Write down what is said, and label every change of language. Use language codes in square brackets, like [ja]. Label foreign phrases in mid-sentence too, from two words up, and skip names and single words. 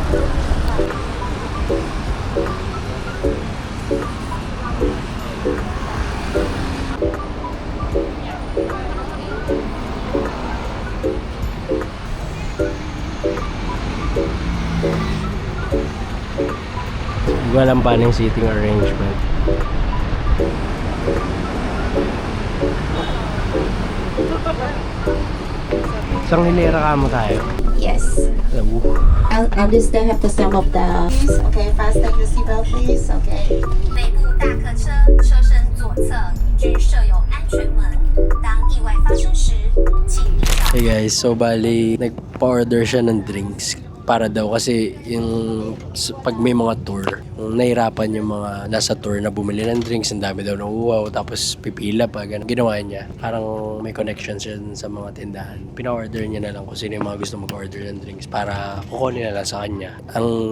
[tl] Hindi ko alam paano yung seating arrangement. Isang hilera ka mo tayo. [en] Yes. [tl] Alam mo. [en] I'll just have the some of the. Okay, fasten your seatbelt, please. Okay. [zh] 北部大客车车身左侧均设有安全门，当意外发生时，请依照 [en] Hey guys, [tl] so bali nagpa-order siya ng drinks para daw kasi yung pag may mga tour, nahirapan yung mga nasa tour na bumili ng drinks, ang dami daw nauuwaw tapos pipila pa, ganun. Ginawa niya, parang may connection siya sa mga tindahan. Pina-order niya na lang kung sino yung mga gusto mag-order ng drinks para kukunin na lang sa kanya.